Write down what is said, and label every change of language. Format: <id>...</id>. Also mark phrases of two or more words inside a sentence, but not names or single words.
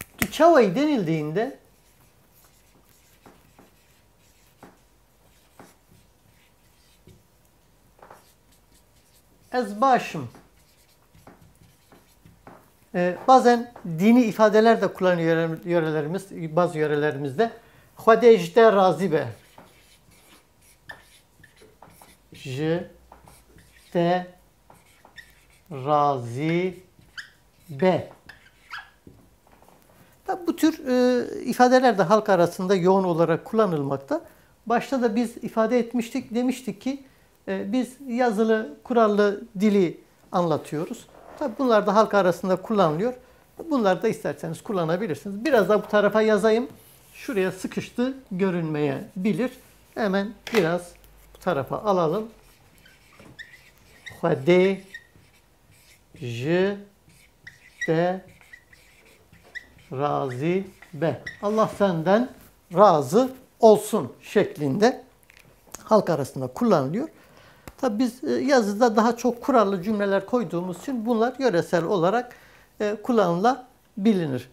<tr>Duçavayı denildiğinde</tr> <ku>ez başım.</ku> <tr>Bazen dini ifadeler de kullanıyor yörelerimiz, bazı yörelerimizde.</tr> <ku>Xwedê razı be. Te razı be.</ku> <tr>Tabi bu tür ifadeler de halk arasında yoğun olarak kullanılmakta. Başta da biz ifade etmiştik, demiştik ki biz yazılı, kurallı dili anlatıyoruz. Tabi bunlar da halk arasında kullanılıyor. Bunları da isterseniz kullanabilirsiniz. Biraz da bu tarafa yazayım. Şuraya sıkıştı görünmeyebilir. Hemen biraz bu tarafa alalım.</tr> <ku>Xwedê te razı be.</ku> <tr>Allah senden razı olsun şeklinde halk arasında kullanılıyor. Tabi biz yazıda daha çok kurallı cümleler koyduğumuz için bunlar yöresel olarak kullanılabilir.</tr>